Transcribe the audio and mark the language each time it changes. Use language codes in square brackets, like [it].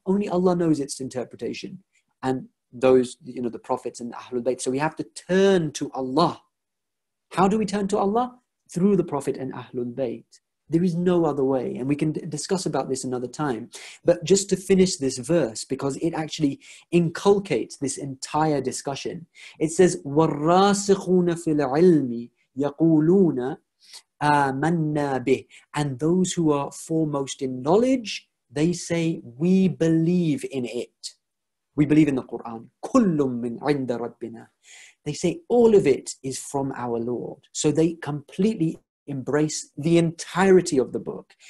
[en] Only Allah knows its interpretation. And those, the prophets and the Ahlul Bayt. So we have to turn to Allah. How do we turn to Allah? Through the Prophet and Ahlul Bayt. There is no other way. And we can discuss about this another time. But just to finish this verse, because it actually inculcates this entire discussion. It says, [ar] وَالرَّاسِخُونَ فِي الْعِلْمِ يَقُولُونَ آمَنَّا بِهِ. [en] And those who are foremost in knowledge, they say, we believe in it. We believe in the Quran. [ar] كُلٌّ مِّنْ عِنْدَ رَبِّنَا. [en] They say all of it is from our Lord. So they completely embrace the entirety of the book.